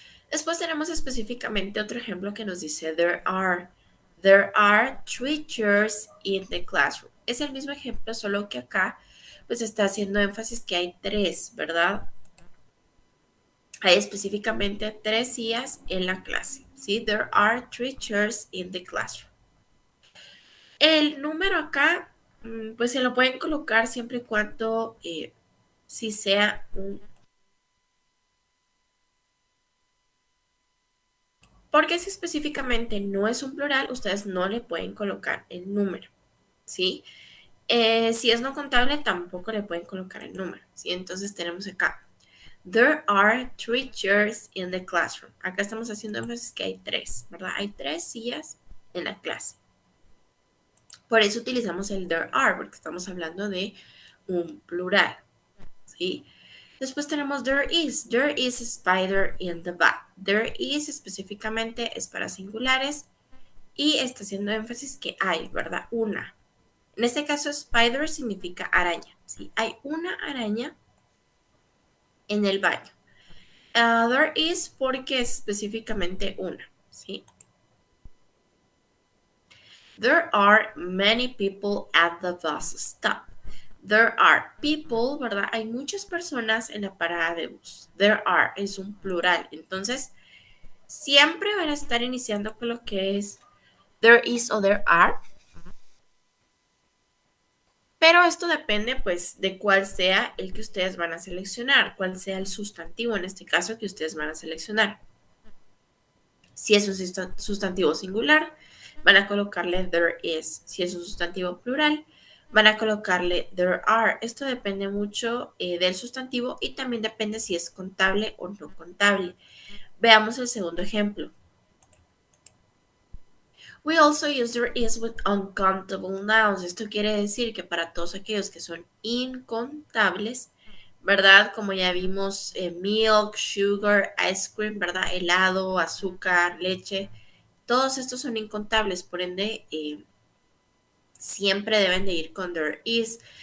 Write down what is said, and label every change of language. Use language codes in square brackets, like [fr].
[es] Después tenemos específicamente otro ejemplo que nos dice [en] there are three chairs in the classroom. [es] Es el mismo ejemplo, solo que acá pues está haciendo énfasis que hay tres, ¿verdad? Hay específicamente tres sillas en la clase. ¿Sí? [en] There are three chairs in the classroom. [es] El número acá, pues se lo pueden colocar siempre y cuando si sea un... Porque si específicamente no es un plural, ustedes no le pueden colocar el número. ¿Sí? Si es no contable, tampoco le pueden colocar el número. ¿Sí? Entonces tenemos acá. [en] There are three chairs in the classroom. [es] Acá estamos haciendo énfasis que hay tres, ¿verdad? Hay tres sillas en la clase. Por eso utilizamos el [en] there are, [es] porque estamos hablando de un plural, ¿sí? Después tenemos [en] there is. There is a spider in the bag. There is [es] específicamente es para singulares y está haciendo énfasis que hay, ¿verdad? Una. En este caso, spider significa araña, ¿sí? Hay una araña en el baño. [en] There is [es] porque es específicamente una, ¿sí? [en] There are many people at the bus stop. There are people, [es] ¿verdad? Hay muchas personas en la parada de bus. [en] There are [es] es un plural. Entonces, siempre van a estar iniciando con lo que es [en] there is [es] o [en] there are. [es] Pero esto depende, pues, de cuál sea el que ustedes van a seleccionar, cuál sea el sustantivo en este caso que ustedes van a seleccionar. Si es un sustantivo singular, van a colocarle [en] there is. [es] Si es un sustantivo plural, van a colocarle [en] there are. [es] Esto depende mucho del sustantivo y también depende si es contable o no contable. Veamos el segundo ejemplo. [en] We also use there is with uncountable nouns. [es] Esto quiere decir que para todos aquellos que son incontables, ¿verdad? Como ya vimos, milk, sugar, ice cream, ¿verdad? Helado, azúcar, leche. Todos estos son incontables, por ende, siempre deben de ir con [en] there is.